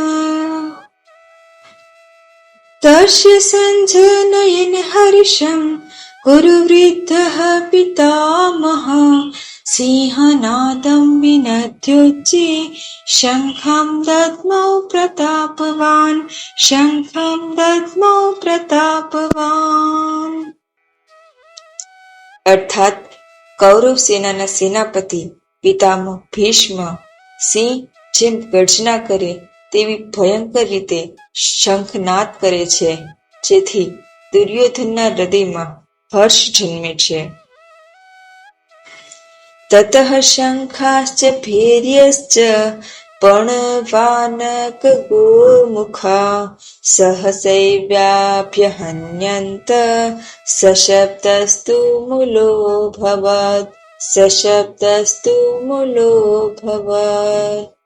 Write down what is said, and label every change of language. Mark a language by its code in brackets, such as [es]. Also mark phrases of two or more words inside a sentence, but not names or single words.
[sa] तस्य सञ्जनयन् हर्षं कुरुवृद्धः पितामहः सिंहनादं विनद्योच्चे शङ्खं दद्मौ प्रतापवान् शङ्खं दद्मौ प्रतापवान्। [gu] अर्थात કૌરવ સેનાના સેનાપતિ પિતામહ ભીષ્મ સિંહ જેમ ગર્જના કરે તેવી ભયંકર રીતે શંખનાદ કરે છે, જેથી દુર્યોધનના હૃદયમાં હર્ષ જન્મે છે. [sa] તતઃ શંખાશ્ચ ભેર્યશ્ચ પણવાનક ગોમુખા સહસૈવ્યાભ્યહન્યન્ત સશબ્દસ્તુ મૂલોऽભવत् સશબ્દસ્તુ મૂલોऽભવत्.